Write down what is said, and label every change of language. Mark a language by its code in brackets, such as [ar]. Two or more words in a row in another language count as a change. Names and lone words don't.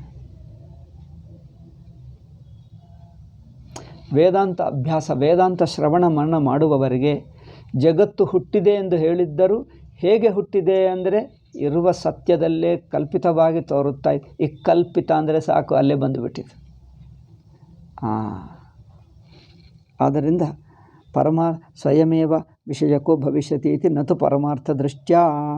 [kn] ವೇದಾಂತ ಅಭ್ಯಾಸ, ವೇದಾಂತ ಶ್ರವಣ ಮರಣ ಮಾಡುವವರಿಗೆ ಜಗತ್ತು ಹುಟ್ಟಿದೆ ಎಂದು ಹೇಳಿದ್ದರೂ ಹೇಗೆ ಹುಟ್ಟಿದೆ ಅಂದರೆ ಇರುವ ಸತ್ಯದಲ್ಲೇ ಕಲ್ಪಿತವಾಗಿ ತೋರುತ್ತಾ ಇದೆ. ಈ ಕಲ್ಪಿತ ಅಂದರೆ ಸಾಕು, ಅಲ್ಲೇ ಬಂದುಬಿಟ್ಟಿದೆ. ಆದ್ದರಿಂದ [sa] ಸ್ವಯಮೇವ ವಿಷಯಕ್ಕೋ ಭವಿಷ್ಯತಿ ಇತಿ ನತು ಪರಮಾರ್ಥ ದೃಷ್ಟ್ಯಾ.